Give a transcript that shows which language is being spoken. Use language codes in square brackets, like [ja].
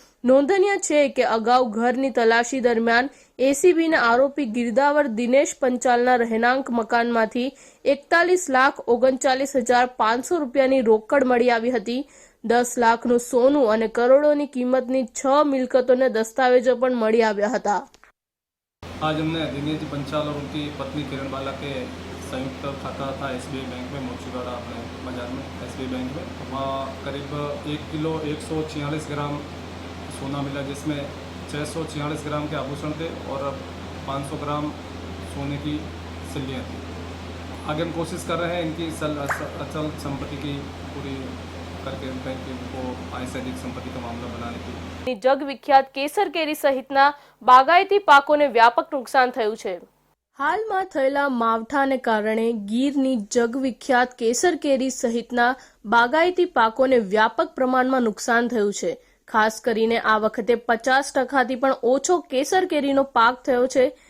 [gu] નોંધનીય છે કે અગાઉ ઘરની તલાશી દરમિયાન એસીબીના આરોપી ગિરદાવર દિનેશ પંચાલના રહેણાંક મકાનમાંથી 41,39,500 રૂપિયાની રોકડ મળી આવી હતી. 10 લાખનું સોનું અને કરોડોની કિંમતની 6 મિલકતોને દસ્તાવેજો પણ મળી આવ્યા હતા. [hi] आज हमने दिनेश जी पंचाल और उनकी पत्नी किरण बाला के संयुक्त खाता था एसबीआई बैंक में, मोचीवाड़ा अपने बाजार में एसबीआई बैंक में. वहाँ करीब 1 किलो 146 ग्राम सोना मिला, जिसमें 646 ग्राम के आभूषण थे और 500 ग्राम सोने की सिल्लियाँ थी. आगे हम कोशिश कर रहे हैं इनकी अचल संपत्ति की पूरी करके बैंक को आय से अधिक संपत्ति का मामला बनाने की. [gu] જગ વિખ્યાત કેસર કેરી સહિતના બાગાયતી પાકોને વ્યાપક નુકસાન થયું છે. હાલમાં થયેલા માવઠાને કારણે ગીરની જગ વિખ્યાત કેસર કેરી સહિતના બાગાયતી પાકોને વ્યાપક પ્રમાણમાં નુકસાન થયું છે. ખાસ કરીને આ વખતે 50%થી પણ ઓછો કેસર કેરીનો પાક થયો છે.